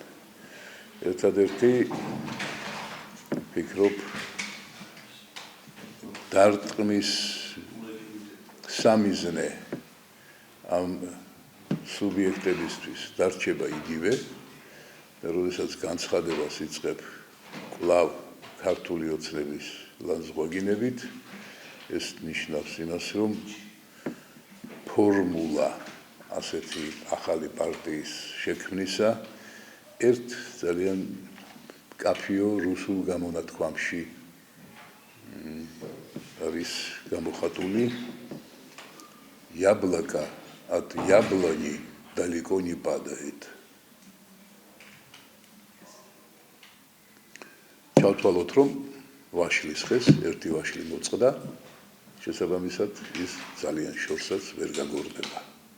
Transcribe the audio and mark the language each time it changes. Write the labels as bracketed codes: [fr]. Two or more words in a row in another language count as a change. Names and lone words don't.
[ka] ერთადერთი ვფიქრობ დარტყმის სამიზნე ამ სუბიექტებისთვის დარჩება იგივე და როდესაც განცხადებას იწყებ კვლავ ქართული ოცნების ლანძღვაგინებით, ეს ნიშნავს იმას, რომ ფორმულა ასეთი ახალი პარტიის შექმნისა ერთ ძალიან კაფიო რუსულ გამონათქვამში არის გამოხატული [ru] яблоко от яблони далеко не падает. [ka] ჩავთვალოთ, რომ ვაშლის ხეს ერთი ვაშლი მოწყდა, შესაბამისად ის ძალიან შორსაც ვერ გაგორდება.